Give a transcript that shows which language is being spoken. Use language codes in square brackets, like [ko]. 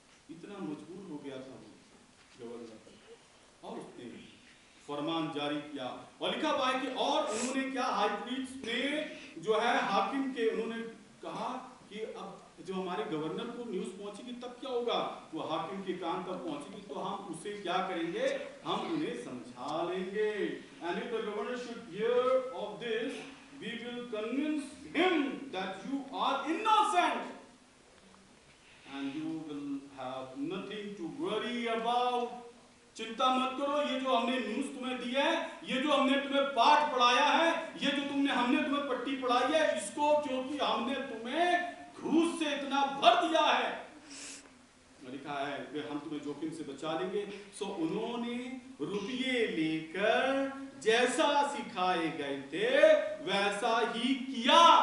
[hi] इतना मजबूर हो गया था गवर्नर, और उसने फरमान जारी किया और लिखा हुआ है कि, और उन्होंने क्या, हाई प्रीस्ट ने जो है हाकिम के, उन्होंने कहा कि अब जो हमारे गवर्नर को न्यूज़ पहुंचेगी तब क्या होगा? वो हाकिम के कान तक पहुंचेगी तो हम उसे क्या करेंगे? हम उन्हें समझा लेंगे। [en] And if the governor should hear of this, we will convince him that you are innocent and you will have nothing to worry about. [hi] चिंता मत करो, ये जो हमने न्यूज़ तुम्हें दी है, ये जो हमने तुम्हें पाठ पढ़ाया है, ये जो हमने तुम्हें पट्टी पढ़ाई है, इसको क्योंकि हमने तुम्हें घूस से इतना भर दिया है, लिखा है कि हम तुम्हें जोखिम से बचा लेंगे। सो उन्होंने रुपये लेकर जैसा सिखाए गए थे वैसा ही किया।